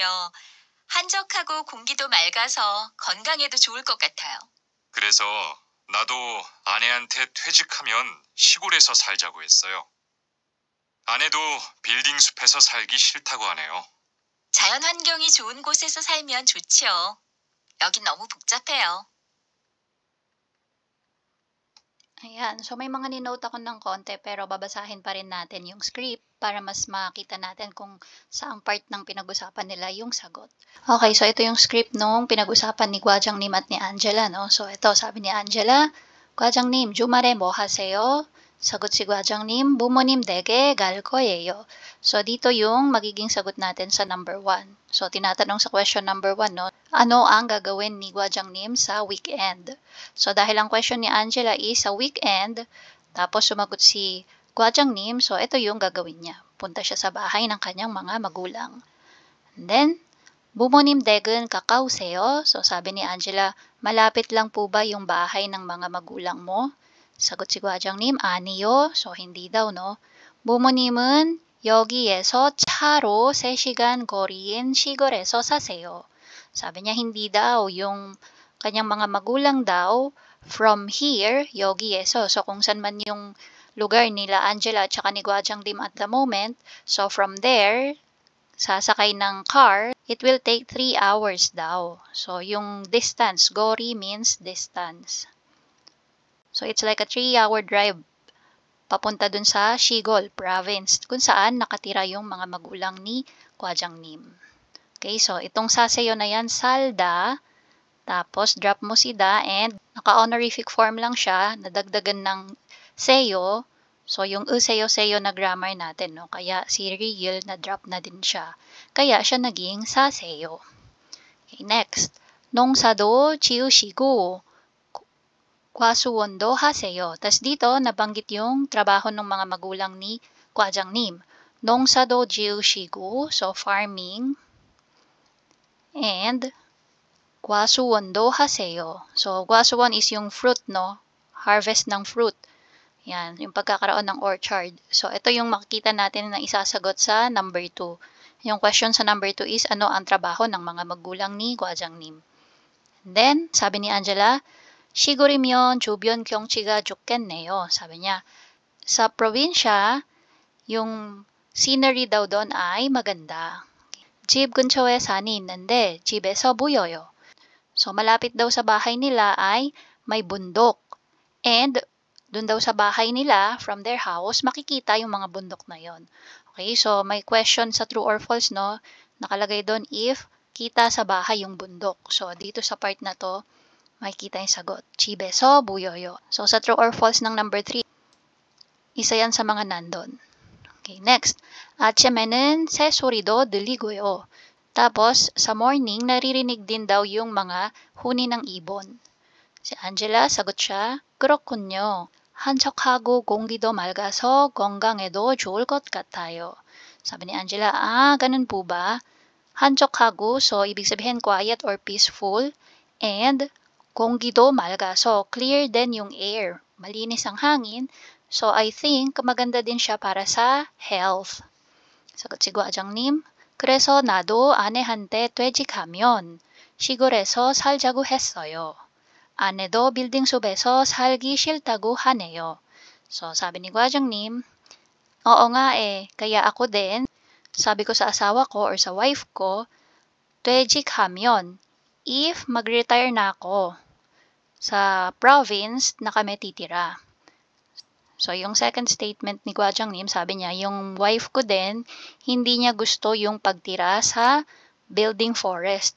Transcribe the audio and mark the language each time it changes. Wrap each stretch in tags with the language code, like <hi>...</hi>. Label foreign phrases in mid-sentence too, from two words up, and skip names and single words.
<ko>한적하고 공기도 맑아서 건강에도 좋을 것 같아요. 그래서 나도 아내한테 퇴직하면 시골에서 살자고 했어요. 아내도 빌딩 숲에서 살기 싫다고 하네요. 자연 환경이 좋은 곳에서 살면 좋지요. 여긴 너무 복잡해요.</ko> <tl>Ayan, so may mga ninote ako ng konti pero babasahin pa rin natin yung script para mas makita natin kung saang part ng pinag-usapan nila yung sagot. Okay, so ito yung script nung pinag-usapan ni Gwajangnim at ni Angela, no? So ito, sabi ni Angela,</tl> <ko>과장님, 주말에 뭐 하세요?</ko> <tl>Sagot si Gwajangnim,</tl> <ko>부모님 댁에 갈 거예요.</ko> <tl>So dito yung magiging sagot natin sa number 1. So tinatanong sa</tl> <en>question number 1,</en> <tl>no? Ano ang gagawin ni Gwajangnim sa weekend? So dahil ang question ni Angela is sa weekend, tapos sumagot si Gwajangnim, so ito yung gagawin niya. Punta siya sa bahay ng kanyang mga magulang.</tl> <en>And then,</en> <ko>부모님 댁은 가까우세요?</ko> <tl>So sabi ni Angela, malapit lang po ba yung bahay ng mga magulang mo? Sagot si Gwajang님, 아니요. So hindi daw, no?</tl> <ko>부모님은 여기에서 차로 3시간 거리인 시골에서 사세요.</ko> <tl>Sabi niya, hindi daw. Yung kanyang mga magulang daw,</tl> <en>from here,</en> <ko>여기에서.</ko> <tl>So kung saan man yung lugar nila Angela at saka ni Gwajangnim</tl> <en>at the moment,</en> <tl>so from there, sasakay ng car,</tl> <en>it will take 3 hours</en> <tl>daw. So yung distance, gori means distance.</tl> <en>So it's like a 3-hour drive</en> <tl>papunta dun sa Shigol province kung saan nakatira yung mga magulang ni Gwajangnim. Okay, so itong sasayo na yan, salda, tapos drop mo si da, and naka-honorific form lang siya, nadagdagan ng seyo. So yung seyo na grammar natin, no? Kaya si real na drop na din siya. Kaya siya naging saseyo. Okay, next.</tl> <ko>농사도 지으시고 과수원도 하세요.</ko> <tl>Tas dito, nabanggit yung trabaho ng mga magulang ni Gwajangnim.</tl> <ko>농사도 지으시고,</ko> <en>so farming, and</en> <ko>과수원도 하세요.</ko> <tl>So, 과수원 is yung fruit, no? Harvest ng fruit. Yan, yung pagkakaroon ng orchard. So, ito yung makikita natin na isasagot sa number 2. Yung question sa number 2 is, ano ang trabaho ng mga magulang ni Gwajangnim?</tl> <en>And then,</en> <tl>sabi ni Angela,</tl> <ko>시골이면 주변 경치가 좋겠네요.</ko> <tl>Sabi niya, sa probinsya, yung scenery daw doon ay maganda.</tl> <ko>집 근처에 산이 있는데 집에서 보여요.</ko> <tl>So, malapit daw sa bahay nila ay may bundok. And, dun daw sa bahay nila,</tl> <en>from their house,</en> <tl>makikita yung mga bundok na yon. Okay, so may question sa</tl> <en>true or false,</en> <tl>no? Nakalagay doon if kita sa bahay yung bundok. So, dito sa part na to, makikita yung sagot.</tl> <ko>집에서 보여요.</ko> <tl>So, sa</tl> <en>true or false</en> <tl>ng number 3, isa yan sa mga nandun. Okay, next.</tl> <ko>아침에는 새소리도 들리고요.</ko> <tl>Tapos, sa morning, naririnig din daw yung mga huni ng ibon. Si Angela, sagot siya,</tl> <ko>그렇군요. 한적하고 공기도 맑아서 건강에도 좋을 것 같아요.</ko> <tl>Sabi ni Angela, ganun po ba? 한적하고, so ibig sabihin quiet or peaceful, and</tl> <ko>공기도 맑아서</ko> <tl>clear din yung air. Malinis ang hangin, so</tl> <en>I think</en> <tl>maganda din siya para sa health. Sagot si Gwajangnim,</tl> <ko>그래서 나도 아내한테 퇴직하면 시골에서 살자고 했어요. 아내도 빌딩숲에서 살기 싫다고 하네요.</ko> <tl>So, sabi ni Gwajangnim, oo nga kaya ako din, sabi ko sa asawa ko or sa wife ko, 퇴직하면, if mag-retire na ako sa province na kami titira. So, yung second statement ni Gwajangnim, sabi niya, yung wife ko din, hindi niya gusto yung pagtira sa</tl> <en>building forest.</en>